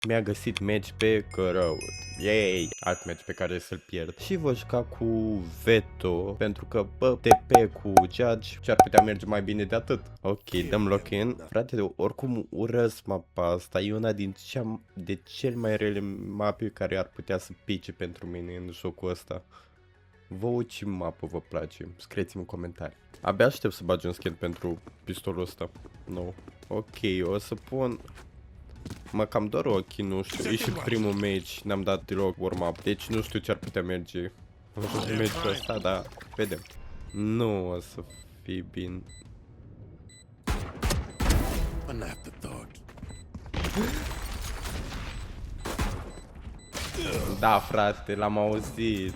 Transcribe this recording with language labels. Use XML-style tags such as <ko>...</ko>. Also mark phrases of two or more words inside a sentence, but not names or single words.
<ro>Mi-a găsit match pe căraut. Yay! Alt match pe care să-l pierd. Și voi juca cu Veto, pentru că, bă, TP cu Judge ce-ar putea merge mai bine de atât. Ok, dăm lock-in. Frate, oricum urăsc mapa asta. E una din cel mai rele mape care ar putea să pice pentru mine în jocul ăsta. Vouă ce mapă vă place? Scrieți-mi în comentarii. Abia aștept să bagi un skin pentru pistolul ăsta. No. Ok, o să pun... Mă cam doar ochii, nu știu, e și primul match, n-am dat deloc warm-up, deci nu știu ce ar putea merge în match-ul ăsta, dar vedem. Nu o să fie bine. Da, frate, l-am auzit.</ro>